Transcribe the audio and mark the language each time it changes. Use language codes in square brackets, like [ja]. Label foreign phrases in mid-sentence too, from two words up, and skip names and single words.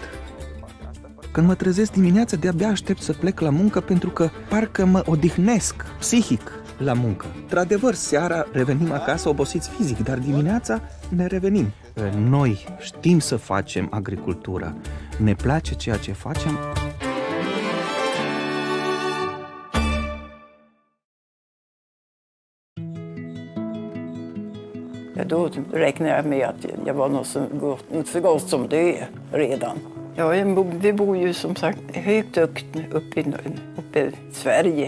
[ro] Când mă trezesc dimineața, de-abia aștept să plec la muncă pentru că parcă mă odihnesc psihic la muncă. Într-adevăr, seara revenim acasă obosiți fizic, dar dimineața ne revenim. Noi știm să facem agricultură, ne place ceea ce facem. [sv] Då räknar jag med att jag var något så gott som död redan. Ja, vi bor ju som sagt högt uppe i Sverige.